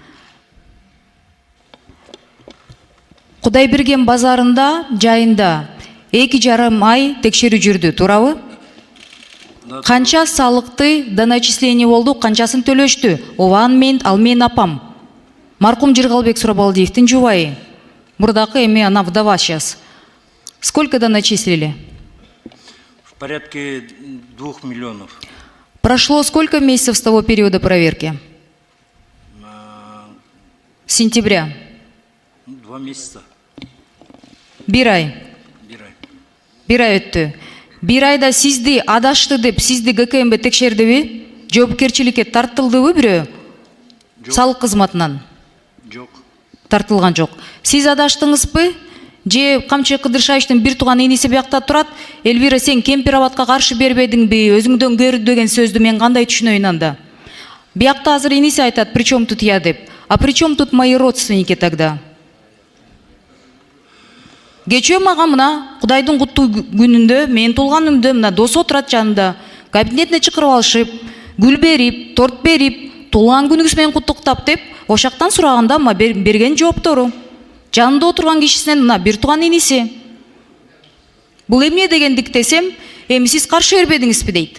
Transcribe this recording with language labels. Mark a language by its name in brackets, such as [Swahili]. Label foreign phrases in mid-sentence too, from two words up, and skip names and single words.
[Kyrgyz] Кудайберген базарында жайында 2,5 ай текшерүү жүрдү, туурабы? Канча салыкты доначисление болду, канчасын төлөштү? Ооба ал мен апам. Маркум Жыргалбек Сурабалдиевдин жубайы. Мурдакы эми ана [Russian] вдова сейчас. Сколько доначислили? В порядке 2 миллионов. Прошло сколько месяцев с того периода проверки? Сентября. 2 месяца. [Kyrgyz] Бир ай. 1 ай. Бир ай өттү. Бир айда сизди адашты деп сизди ГКМБ текшердиби? Жоопкерчиликке тартылдыбы бирөө? Жок. Салык кызматынан Жок. тартылган жок. Сиз адаштыңызбы? Же Камчы Кыдыршаевичтин бир тууган иниси биякта турат. Элвира, сен Кемпир-Абадка каршы бербедиңби? Өзүңдөн көрдү деген сөздү мен кандай түшүнөйүн анда? Биякта азыр иниси айтат, [Russian] причем тут я деп. А причем тут мои родственники тогда? [Kyrgyz] Кечөө мага мына Кудайдын куттуу күнүндө, менин туулганымда мына досу отурат жанымда. Кабинетине чакырып алышып, гүл берип, торт берип, туулган күнүңүз менен куттуктап деп, ошактан сураганда ма берген жооптору. Жанында отурган кишисинен мына бир тууган иниси. Бул эмне дегендик десем, эми сиз каршы бербедиңизби дейт.